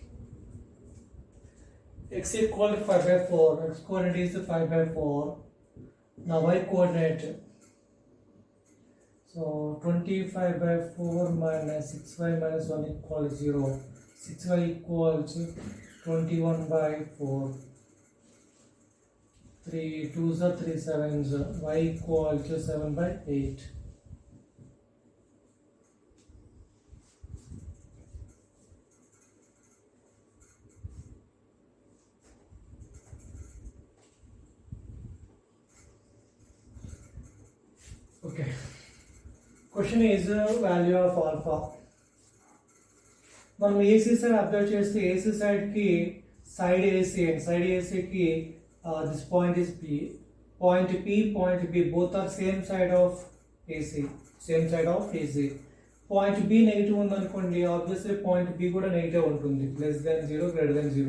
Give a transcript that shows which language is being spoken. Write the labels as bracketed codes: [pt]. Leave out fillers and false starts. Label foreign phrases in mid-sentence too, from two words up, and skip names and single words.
[en] X equal to 5 by 4, x coordinate is 5 by 4. Now y coordinate, so 25 by 4 minus 6y minus 1 equals 0. 6y equals 21 by 4. 3 2s are 3 7s. Y equals 7 by 8. Okay. Question is value of alpha. మనం AC side observe చేస్తే AC side కి side AC and side AC కి this point is P, point P both are same side of AC, same side of AC. point B negative [te] ఉంది అనుకోండి, [en] obviously point B కూడా negative ఉంటుంది, less than 0 greater than 0.